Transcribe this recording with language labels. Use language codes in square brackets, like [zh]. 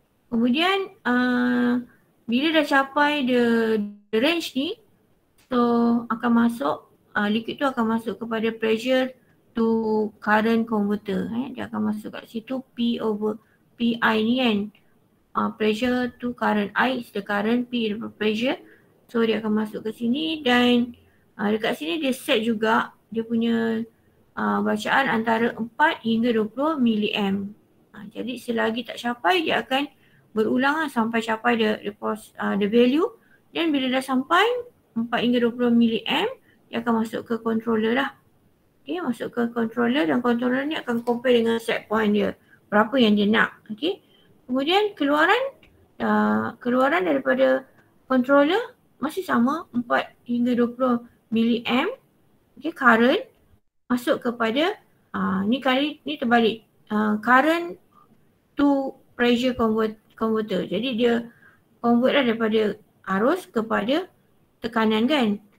[ms] Kemudian bila dah capai [en] the range [ms] ni, so akan masuk liquid tu akan masuk kepada pressure to current converter. Dia akan masuk kat situ P over PI ni kan. [en] Pressure to current. I is the current, P is the pressure. [ms] So dia akan masuk ke sini dan dekat sini dia set juga dia punya bacaan antara 4 hingga 20 milliamp. Jadi selagi tak capai dia akan berulang sampai capai [en] the value, [ms] dan bila dah sampai 4 hingga 20 milliamp dia akan masuk ke controller lah. Okay, masuk ke controller dan controller ni akan compare dengan set point dia, berapa yang dia nak. Okay. Kemudian keluaran daripada controller masih sama 4 hingga 20 milliamp. Okay, current masuk kepada ni kali ni terbalik. [en] Current to pressure converter. [ms] Jadi dia convert lah daripada arus kepada tekanan kan.